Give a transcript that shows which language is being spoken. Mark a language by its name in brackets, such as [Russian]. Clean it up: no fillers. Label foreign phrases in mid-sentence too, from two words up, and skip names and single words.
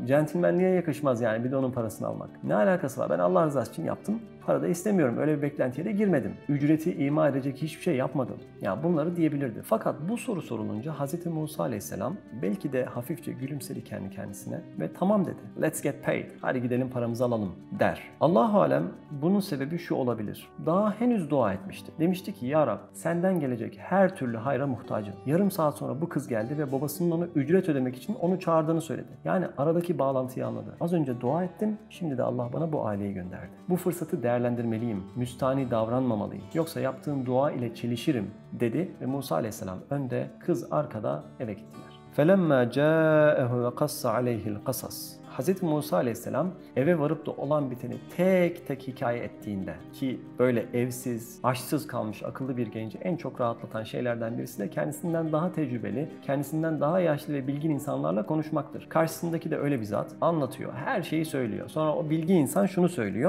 [Turkish] Centilmenliğe yakışmaz yani bir de onun parasını almak. Ne alakası var? Ben Allah rızası için yaptım. Para da istemiyorum. Öyle bir beklentiye de girmedim. Ücreti ima edecek hiçbir şey yapmadım. Ya bunları diyebilirdi. Fakat bu soru sorulunca Hz. Musa Aleyhisselam belki de hafifçe gülümsedi kendi kendisine ve tamam dedi. [English] Let's get paid. [Turkish] Hadi gidelim paramızı alalım der. [Arabic] الله أعلم [Turkish] bunun sebebi şu olabilir. Daha henüz dua etmişti. Demişti ki ya Rab senden gelecek her türlü hayra muhtacım. Yarım saat sonra bu kız geldi ve babasının ona ücret ödemek için onu çağırdığını söyledi. Yani aradaki bağlantıyı anladı. Az önce dua ettim. Şimdi de Allah bana bu aileyi gönderdi. Bu fırsatı değerlendirmeliyim. Müstani davranmamalıyım. Yoksa yaptığım dua ile çelişirim dedi ve Musa Aleyhisselam önde, kız arkada eve gittiler. [Arabic] فَلَمَّا جَاءَهُ وَقَصَّ عَلَيْهِ الْقَصَص. [Turkish] Hz. Musa Aleyhisselam eve varıp da olan biteni tek tek hikaye ettiğinde, ki böyle evsiz, aşsız kalmış akıllı bir genci en çok rahatlatan şeylerden birisi de kendisinden daha tecrübeli, kendisinden daha yaşlı ve bilgin insanlarla konuşmaktır. Karşısındaki de öyle bir zat anlatıyor, her şeyi söylüyor. Sonra o bilgi insan şunu söylüyor.